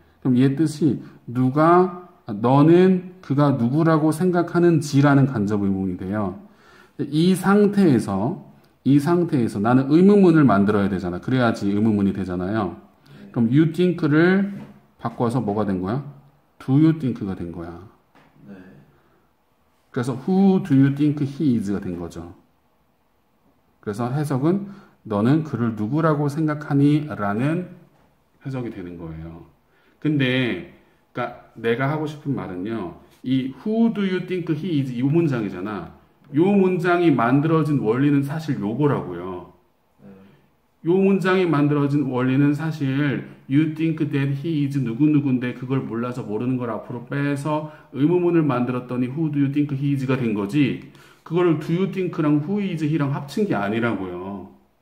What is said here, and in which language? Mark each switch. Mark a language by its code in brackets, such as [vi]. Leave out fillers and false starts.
[ko] 그럼 얘 뜻이 너는 그가 누구라고 생각하는지라는 간접 의문이 돼요. 이 상태에서 나는 의문문을 만들어야 되잖아. 그래야지 의문문이 되잖아요. 그럼 [en] you think [ko] 를 바꿔서 뭐가 된 거야? [en] do you think [ko] 가 된 거야. 그래서 [en] who do you think he is가 [ko] 된 거죠. 그래서 해석은 너는 그를 누구라고 생각하니? 라는 해석이 되는 거예요. 근데 그러니까 내가 하고 싶은 말은요. [en] 이 who do you think he is [ko] 이 문장이잖아. 요 문장이 만들어진 원리는 사실 요거라고요. 요 문장이 만들어진 원리는 사실 [en] you think that he is [ko] 누구누구인데 그걸 몰라서 모르는 걸 앞으로 빼서 의문문을 만들었더니 [en] who do you think he is [ko] 가 된 거지. 그거를 [en] do you think [ko] 랑 [en] who is he [ko] 랑 합친 게 아니라고요.